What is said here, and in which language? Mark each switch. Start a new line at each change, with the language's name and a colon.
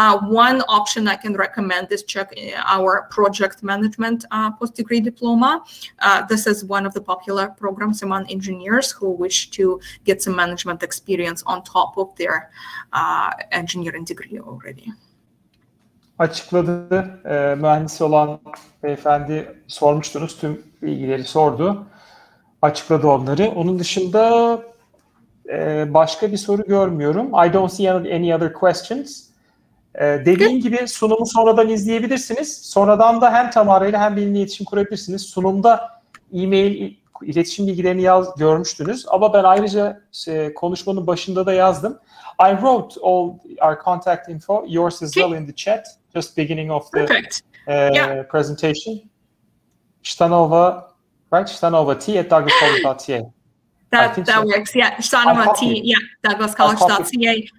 English: One option I can recommend is check our project management post-degree diploma. This is one of the popular programs among engineers who wish to get some management experience on top of their engineering degree already.
Turkish: Açıkladı. Mühendisi olan beyefendi sormuştunuz. Tüm bilgileri sordu. Açıkladı onları. Onun dışında başka bir soru görmüyorum.
English: I don't see any other questions.
Turkish: Dediğim gibi sunumu sonradan izleyebilirsiniz. Sonradan da hem Tamara ile hem benimle iletişim kurabilirsiniz. Sunumda e-mail, iletişim bilgilerini görmüştünüz. Ama ben ayrıca konuşmanın başında da yazdım.
English: I wrote all our contact info, yours as well in the chat, just beginning of the presentation. Shtanova, right? Shtanova@douglascollege.ca. That works, yeah. Shtanova @douglascollege.ca.